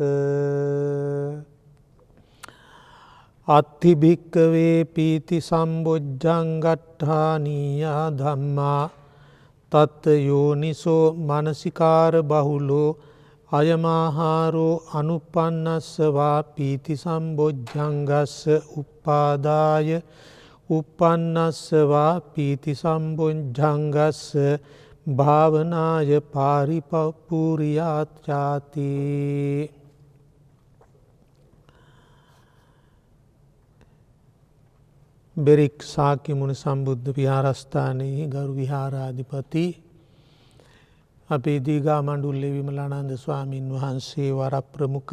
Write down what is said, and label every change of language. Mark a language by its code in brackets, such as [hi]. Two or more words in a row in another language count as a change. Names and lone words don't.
[pi] අත්ථි භික්ඛවේ පීති සම්බොජ්ජංගට්ඨානීයා ධම්මා තත් යෝනිසෝ මනසිකාර බහුලෝ අයමාහාරෝ අනුපන්නස්සවා පීති සම්බොජ්ජංගස්ස උප්පාදාය උපන්නස්සවා පීති සම්බොජ්ජංගස්ස භාවනාය පාරිපූර්යාත්‍යාති. [si] බෙරික් ශාක්‍ය මුනි සම්බුද්ධ විහාරස්ථානයේ ගරු විහාරාධිපති අපේ දීඝාමඬුල්ලේ විමලානන්ද ස්වාමීන් වහන්සේ වරප්‍රමුඛ.